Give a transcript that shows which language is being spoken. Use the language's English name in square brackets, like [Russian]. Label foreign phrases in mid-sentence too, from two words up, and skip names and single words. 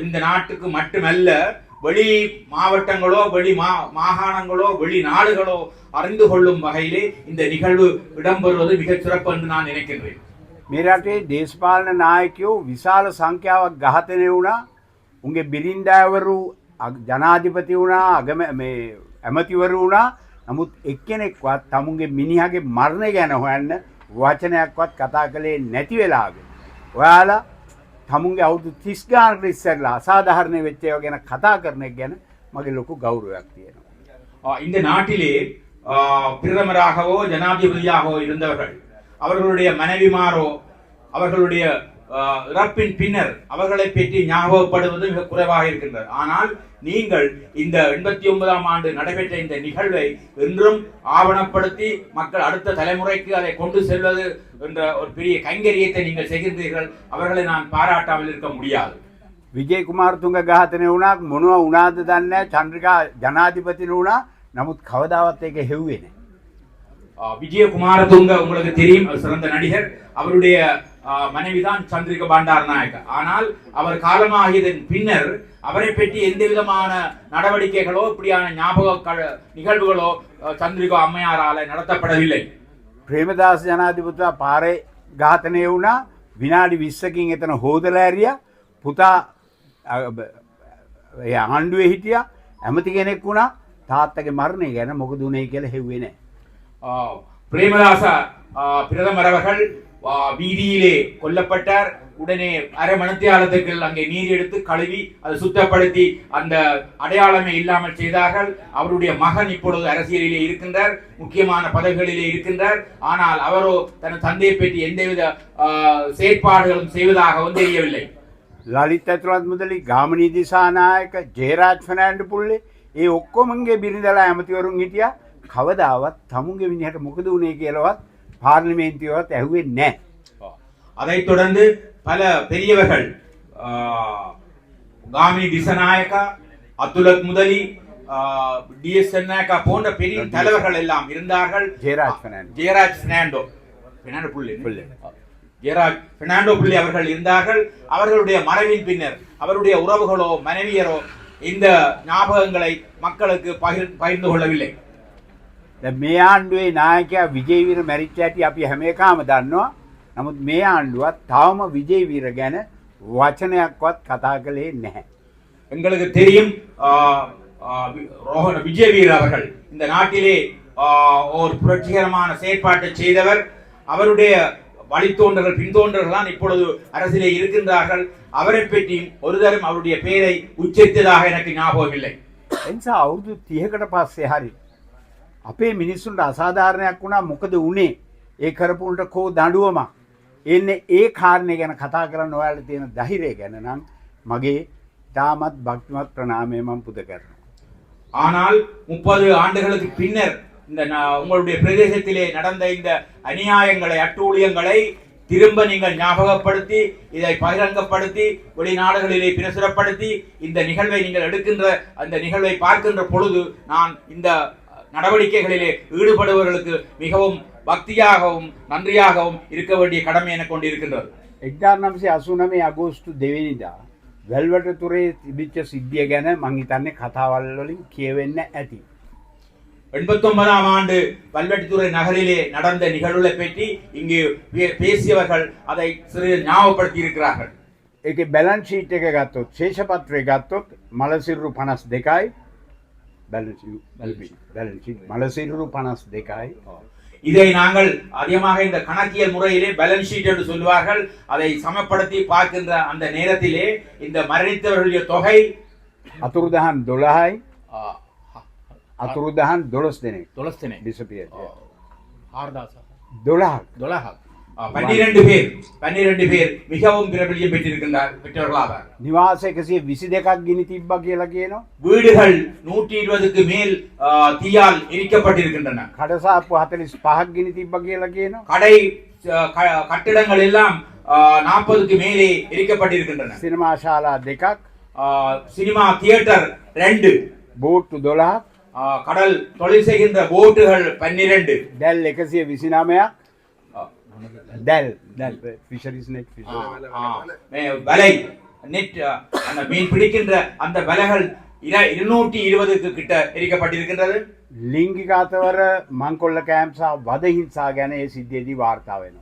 [Tamil] இந்த நாட்டுக்கு மட்டுமல்ல, வெளி மாவட்டங்களோ வெளி மாகாணங்களோ வெளி நாடுகளோ அறிந்து கொள்ளும் வகையிலே இந்த நிகழ்வு இடம்பெறுவது மிகச் சிறப்பு என்று நான் நினைக்கின்றேன். [Sinhala] මේ රටේ දේශපාලන නායකයෝ විශාල සංඛ්‍යාවක් ඝාතනය වුණා. උන්ගේ බිරින්දෑවරු ජනාධිපති වුණා, ඇමතිවරු වුණා. නමුත් එක්කෙනෙක්වත් තමුන්ගේ මිනිහගේ මරණය ගැන හොයන්න වචනයක්වත් කතා කළේ නැති වෙලාවේ ඔයාලා තමුන්ගේ අවුරුදු 30 ගානකට ඉස්සෙල්ලා අසාධාරණ වෙච්ච ඒවා ගැන කතා කරන එක ගැන මගේ ලොකු ගෞරවයක් තියෙනවා. [Tamil] இந்த நாட்டிலே பிரதமராகவோ ஜனாதிபதியாகவோ இருந்தவர்கள், அவர்களுடைய மனைவிமாரோ அவர்களுடைய இறப்பின் பின்னர் அவர்களை பற்றி ஞாபகப்படுவது மிக குறைவாக இருக்கின்றது. ஆனால் நீங்கள் இந்த 89ஆம் ஆண்டு நடைபெற்ற இந்த நிகழ்வை இன்றும் ஆவணப்படுத்தி மக்கள் அடுத்த தலைமுறைக்கு அதை கொண்டு செல்வது என்ற ஒரு பெரிய கைங்கரியத்தை நீங்கள் செய்கின்றீர்கள். அவர்களை நான் பாராட்டாமல் இருக்க முடியாது. [Sinhala] විජේ කුමාරතුංග ඝාතනය වුණා, මොනවා වුණාද දන්නේ නැහැ. චන්ද්‍රිකා ජනාධිපතිනු වුණා. නමුත් කවදාවත් ඒක හෙව්වේ නැහැ. [Tamil] விஜய குமாரதுங்க உங்களுக்கு தெரியும், அவர் சிறந்த நடிகர். அவருடைய மனைவிதான் சந்திரிகா பண்டாரநாயக்கா. ஆனால் அவர் காலமாகியதன் பின்னர் அவரை பற்றி எந்த விதமான நடவடிக்கைகளோ இப்படியான ஞாபக நிகழ்வுகளோ சந்திரிகா அம்மையாரால நடத்தப்படவில்லை. [Sinhala] ප්‍රේමදාස ජනාධිපතිතුමා පාරේ ඝාතනය වුණා. විනාඩි 20කින් එතන හොදලා ඇරියා. පුතා ඒ ආණ්ඩුවේ හිටියා. ඇමති කෙනෙක් වුණා. තාත්තගේ මරණය ගැන මොකද උනේ කියලා හෙව්වේ නැහැ. [Tamil] பிரேமதாச பிரதமர் அவர்கள் வீதியிலே கொல்லப்பட்டார். உடனே அரை மணித்தியாலத்துக்கு அங்கே நீர் எடுத்து கழுவி அதை சுத்தப்படுத்தி அந்த அடையாளமே இல்லாமல் செய்தார்கள். அவருடைய மகன் இப்பொழுது அரசியலிலே இருக்கின்றார், முக்கியமான பதவிகளிலே இருக்கின்றார். ஆனால் அவரோ தன் தந்தையை பற்றி எந்தவித செயற்பாடுகளும் செய்வதாகவும் தெரியவில்லை. [Sinhala] ලලිත් ඇතුළත් මුදලි, ගාමිණී දිසානායක, ජයරාජ් ෆර්නෑන්ඩෝ පුල්ලේ ඒ ඔක්කොමගේ බිරිඳලා ඇමතිවරුන් හිටියා. කවදාවත් තමුන්ගේ මිනිහට මොකද උනේ කියලාවත් පාර්ලිමේන්තුවවත් ඇහුවේ නැහැ. [Tamil] அதைத் தொடர்ந்து பல பெரியவர்கள் காமினி திசநாயக்கா, அத்துலத் முதலி, டிஎஸ் சென்னாயக்கா போன்ற பெரிய தலைவர்கள் எல்லாம் இருந்தார்கள். ஜெயராஜ் பெர்னாண்டோ புள்ளி அவர்கள் இருந்தார்கள். அவர்களுடைய மறைவின் பின்னர் அவருடைய உறவுகளோ மனைவியரோ இந்த ஞாபகங்களை மக்களுக்கு பகிர்ந்து கொள்ளவில்லை. [Sinhala] මේ ආණ්ඩුවේ නායකයා විජේවීර මැරිච්ච හැටි අපි හැම එකම දන්නවා. නමුත් මේ ආණ්ඩුවත් තවම විජේවීර ගැන වචනයක්වත් කතා කළේ නැහැ. [Tamil] எங்களுக்கு தெரியும் விஜயவீர் அவர்கள் இந்த நாட்டிலே ஒரு புரட்சிகரமான செயற்பாட்டை செய்தவர். அவருடைய வழித்தோன்றர்கள் பின்தோன்றர்கள் இப்பொழுது அரசிலே இருக்கின்றார்கள். அவரை பற்றியும் ஒரு தரம் அவருடைய பெயரை உச்சரித்ததாக எனக்கு ஞாபகம் இல்லை. [Sinhala] එනිසා අවුරුදු 30කට පස්සේ හරි අපේ මිනිස්සුන්ට අසාධාරණයක් වුණා. මොකද උනේ? ඒ කරපුන්ට කෝ දඬුවමක්. එන්නේ ඒ කාරණේ ගැන කතා කරන්න ඔයාලට තියෙන ධෛර්යය ගැන නම් මගේ තාමත් භක්තිමත් ප්‍රණාමය මම පුද කරනවා. [Tamil] ஆனால் 30 ஆண்டுகளுக்கு பின்னர் இந்த உங்களுடைய பிரதேசத்திலே நடந்த இந்த அநியாயங்களை, அட்டூழியங்களை திரும்ப நீங்கள் ஞாபகப்படுத்தி இதை பகிரங்கப்படுத்தி வெளிநாடுகளிலே பிரசுரப்படுத்தி இந்த நிகழ்வை நீங்கள் எடுக்கின்ற அந்த நிகழ்வை பார்க்கின்ற பொழுது நான் இந்த நடவடிக்கைகளிலே ஈடுபடுபவர்களுக்கு மிகவும் பக்தியாகவும் நன்றியாகவும் இருக்க வேண்டிய கடமை எனக்கு கொண்டிருக்கின்றது. [Sinhala] 1989 අගෝස්තු 2 වෙනිදා වැල්වටතුරේ තිබිච්ච සිද්ධිය ගැන මං හිතන්නේ කතාවල් වලින් කියවෙන්න ඇති. [Tamil] 89ஆம் ஆண்டு வல்வெட்டித்துறை நகரிலே நடந்த நிகழ்வுகளை பற்றி இங்கு பேசியவர்கள் அதை சிறு ஞாபகப்படுத்தி இருக்கிறார்கள். [Sinhala] ඒකේ [English] balance sheet [Sinhala] එක ගත්තොත් ශේෂපත්‍රය ගත්තොත් මලසිරුරු 52යි [English] balance sheet [Sinhala] මලසිරුරු 52යි. [Tamil] இதை நாங்கள் அதிகமாக இந்த கணக்கியல் முறையிலே [English] balance sheet [Tamil] என்று சொல்வார்கள். அதை சமப்படுத்தி பார்க்கின்ற அந்த நேரத்திலே இந்த மரணித்தவர்களுடைய தொகை [Sinhala] අතුරුදහන් 12යි අතුරුදහන් 12 දෙනෙක් 12 දෙනෙක් disappear 6000 12ක් [Tamil] 12 பேர் மிகவும் பிரபல்யம் பெற்றவர்களாவார். [Sinhala] නිවාස 122ක් ගිනි තිබ්බා කියලා කියනවා. [Tamil] வீடுகள் 120க்கு மேல் தீயால் எரிக்கப்பட்டிருக்கின்றன. [Sinhala] කඩසාප්පු 45ක් ගිනි තිබ්බා කියලා කියනවා. [Tamil] கடை கட்டிடங்கள் எல்லாம் 40க்கு மேலே எரிக்கப்பட்டிருக்கின்றன. [Sinhala] සිනමා ශාලා 2ක් [English] cinema theatre [Tamil] 2 [Sinhala] බෝට්ටු 12ක් [Tamil] கடல் தொழில் செய்கின்ற போட்டுகள் 12 [Sinhala] දැල් 129ක් දැල් [English] fisheries net [Tamil] வலை நெட் அந்த மீன் பிடிக்கின்ற அந்த வலைகள் 220க்கு கிட்ட எரிக்கப்பட்டிருக்கின்றது. [Sinhala] ලිංගික අතවර මංකොල්ල කෑම් සහ වද හිංසා ගැන ඒ සිද්ධියේදී වාර්තා වෙනවා.